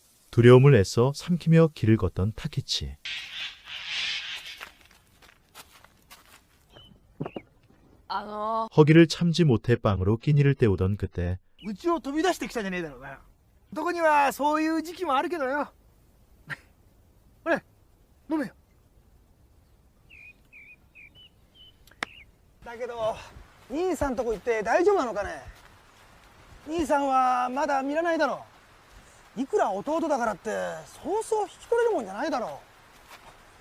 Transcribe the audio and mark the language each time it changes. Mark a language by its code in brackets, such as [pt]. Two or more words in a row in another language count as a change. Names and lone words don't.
[ko] 두려움을 애써 삼키며 길을 걷던 타케치. 허기를 참지 못해 빵으로 끼니를 때우던 그때 [ja] うちを飛び出してきたじゃねえだろうがよ。男にはそういう時期もあるけどよ。ほれ、飲めよ。だけど兄さんとこ行って大丈夫なのかね。兄さんはまだ見らないだろう。いくら弟だからってそうそう引き取れるもんじゃないだろう。